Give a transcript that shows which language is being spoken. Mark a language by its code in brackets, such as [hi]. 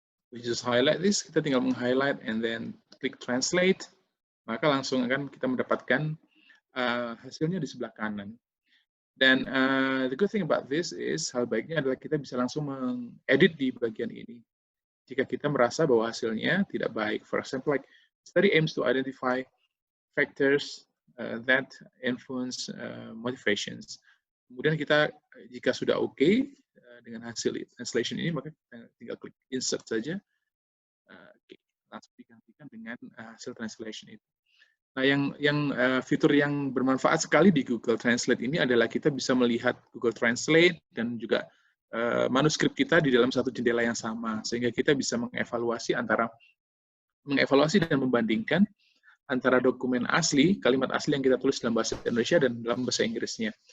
[en] We just highlight this, [id] kita tinggal meng-highlight [en] and then [id] klik translate, maka langsung akan kita mendapatkan hasilnya di sebelah kanan. Dan [en] the good thing about this is, [id] hal baiknya adalah kita bisa langsung mengedit di bagian ini. Jika kita merasa bahwa hasilnya tidak baik. [en] For example, like study aims to identify factors that influence motivations. [id] Kemudian kita, jika sudah oke dengan hasil translation ini, maka kita tinggal klik insert saja. Langsung digantikan dengan hasil translation itu. Nah, yang fitur yang bermanfaat sekali di Google Translate ini adalah kita bisa melihat Google Translate dan juga manuskrip kita di dalam satu jendela yang sama, sehingga kita bisa mengevaluasi dan membandingkan antara dokumen asli, kalimat asli yang kita tulis dalam bahasa Indonesia dan dalam bahasa Inggrisnya.